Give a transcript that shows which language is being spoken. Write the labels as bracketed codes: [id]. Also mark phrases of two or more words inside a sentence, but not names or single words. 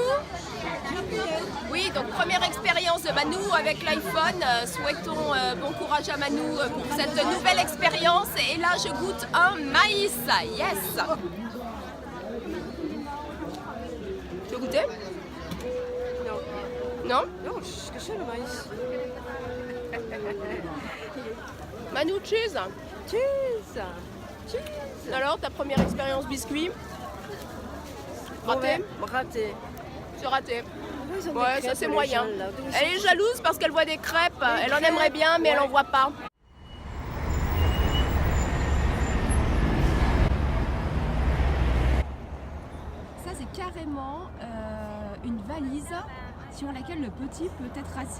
[fr] Oui, donc première expérience de Manu avec l'iPhone. Souhaitons bon courage à Manu pour cette nouvelle expérience. Et là, je goûte un maïs. Yes. Tu veux goûter? Non. Non? Non, qu'est-ce que c'est le maïs? Manu, cheese. [en] Cheese. Cheese. [fr] Alors, ta première expérience biscuit? Raté? Raté. C'est raté. Ils ont des Ouais, crêpes, ça c'est les moyen. gens, là. Elle est jalouse parce qu'elle voit des crêpes. Elle en aimerait bien, mais elle en voit pas. Ça c'est carrément une valise sur laquelle le petit peut être assis.